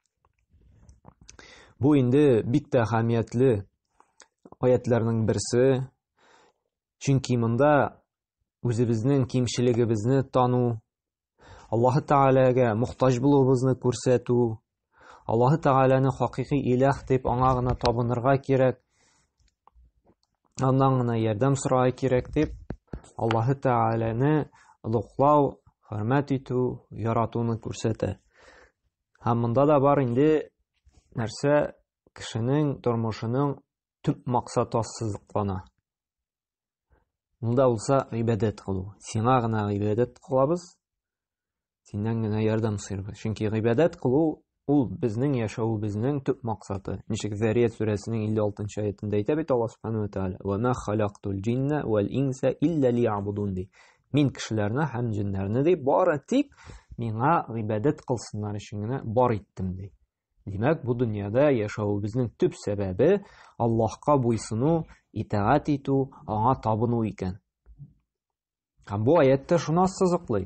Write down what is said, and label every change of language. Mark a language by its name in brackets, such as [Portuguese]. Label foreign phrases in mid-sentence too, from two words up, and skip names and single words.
[Tatar] Bu indi bik de ahamiyetli ayetlerinin birisi. Çünkü mında özümüzün kimçiligimizni tanu, Allah Teala'ga muhtaç bulubuzny көрсәтү, Allah Teala'ны hakiki ilah dep аңа гына табынырга кирәк, андан гына ярдәм сорарга кирәк дип, Allah Teala'ны улуглау, хөрмәт итү, яратуны күрсәтә. Һәм монда да бар инде нәрсә кешенең тормышының төп максаты ассызыклана. Монда булса гыйбадәт кылу. Сиңа гына гыйбадәт кылабыз, синнән генә ярдәм сорыйбыз. Чөнки гыйбадәт кылу ул безнең яшәүебезнең төп максаты. Ничек Зарiyat сүрәсенең 56 аятында әйтә бит [Arabic] الله سبحانه وتعالى: "وما خلقت الجن والإنس إلا ليعبدون" [Tatar] ди. Мин кешеләрне һәм җиннәрне ди бары тик миңа гыйбадәт кылсыннар өчен генә бар иттем ди. Димәк, бу дөньяда яшәүебезнең төп сәбәбе Аллаһка буйсыну, итаат итү, аңа табыну икән. Һәм бу аятта шуны сызыклый.